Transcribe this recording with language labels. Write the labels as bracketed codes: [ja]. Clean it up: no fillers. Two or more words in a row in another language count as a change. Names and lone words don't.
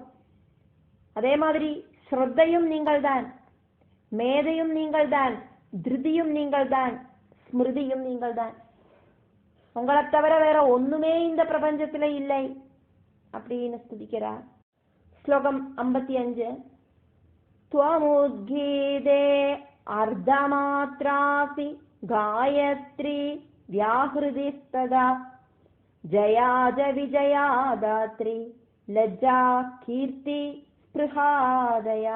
[ta] அதே மாதிரி ஸ்ரத்தையும் நீங்கள் தான், மேதையும் நீங்கள் தான், திருதியும் நீங்கள் தான், ஸ்மிருதியும் நீங்கள் தான். உங்களை தவிர வேற ஒண்ணுமே இந்த பிரபஞ்சத்துல இல்லை அப்படின்னு ஸ்துதிக்கிறார். ஸ்லோகம் 55. [sa] त्वमुद्गीते अर्धमात्रासि गायत्री व्याहृतिस्तदा जयाज विजया दात्री लज्जा कीर्ति स्पृहादया.